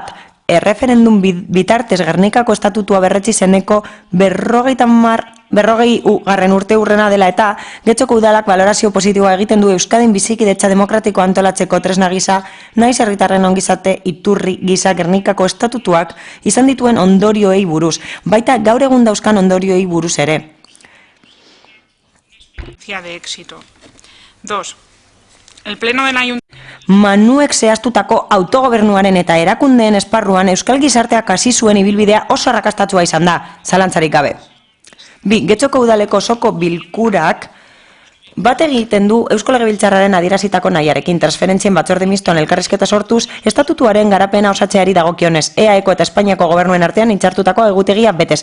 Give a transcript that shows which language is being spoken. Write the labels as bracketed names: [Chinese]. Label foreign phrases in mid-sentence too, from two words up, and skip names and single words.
[Basque] Bat, erreferendum bitartez Gernikako estatutua berretsi zeneko 40. urte urrena dela eta Getxoko udalak balorazio positiboa egiten du Euskadin bizikidetza demokratiko antolatzeko tresna gisa, naiz herritarren ongizate iturri gisa Gernikako estatutuak izan dituen ondorioei buruz, baita gaur egun dauzkan ondorioei buruz ere. [Spanish] De éxito. 2. El pleno del ayuntamiento. [Basque] Manuek zehaztutako autogobernuaren eta erakundeen esparruan euskal gizarteak hasi zuen ibilbidea oso arrakastatsua izan da, zalantzarik gabe. 2. Getxoko udaleko osoko bilkurak bat egiten du Eusko Legebiltzarraren adierazitako nahiarekin transferentzien batzorde mistoan elkarrizketa sortuz estatutuaren garapena osatzeari dagokionez, EAeko eta Espainiako gobernuen artean hitzartutako egutegia betez.